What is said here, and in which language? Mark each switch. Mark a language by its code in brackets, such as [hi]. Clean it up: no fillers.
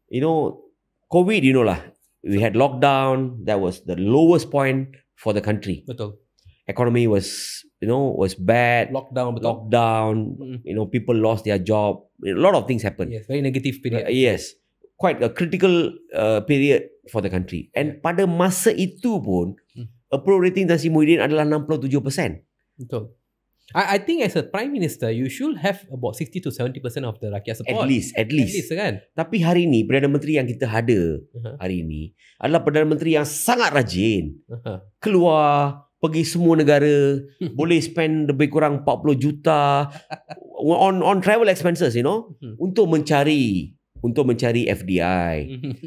[en] You know, COVID, you know lah, we had lockdown. That was the lowest point for the country. [ms] Betul. [en] Economy was bad. Lockdown. You know, people lost their job. A lot of things happened. Yes, very negative period. Yes, quite a critical period for the country. [ms] And pada masa itu pun, approval rating Tan Sri Muhyiddin adalah 67%. Betul. [en] I think as a Prime Minister, you should have about 60 to 70% of the rakyat support. At least [ms] kan? Tapi hari ini, Perdana Menteri yang kita ada hari ini adalah Perdana Menteri yang sangat rajin. Keluar, pergi semua negara, boleh spend lebih kurang 40 juta [en] on travel expenses, you know, [ms] untuk mencari FDI.